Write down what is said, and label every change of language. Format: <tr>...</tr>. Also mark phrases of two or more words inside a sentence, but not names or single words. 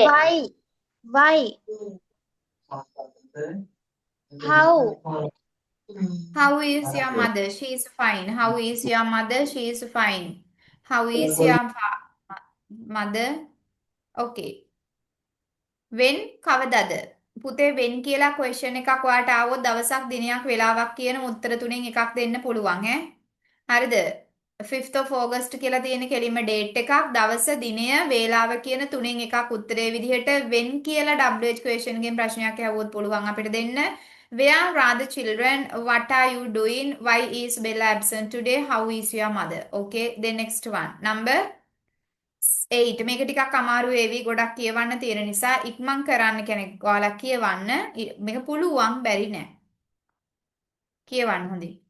<en>Why? Why? How? How is your mother? She is fine. How is your mother? She is fine. How is your mother? Okay. when කවදද?</en> <si>පුතේ when කියලා question එකක් ඔයාලට ආවොත් දවසක් දිනයක් වෙලාවක් කියන උත්තර තුනෙන් එකක් දෙන්න පුළුවන් ඈ. හරිද?</si> <en>5th of August</en> <si>කියලා තියෙන කෙලින්ම date එකක් දවස දිනය වේලාව කියන තුනෙන් එකක් උත්තරේ විදිහට when කියලා</si> <en>WH question</en> <si>එකෙන් ප්‍රශ්නයක් ඇහුවොත් පුළුවන් අපිට දෙන්න.</si> <en>Where are the children? What are you doing? Why is Bella absent today? How is your mother? Okay, then next one.</en> <si>Number 8 මේක ටිකක් අමාරු වේවි ගොඩක් කියවන්න තියෙන නිසා ඉක්මන් කරන්න කෙනෙක් ඔයාලා කියවන්න මේක පුළුවන් බැරි නෑ කියවන්න හොඳින්</si>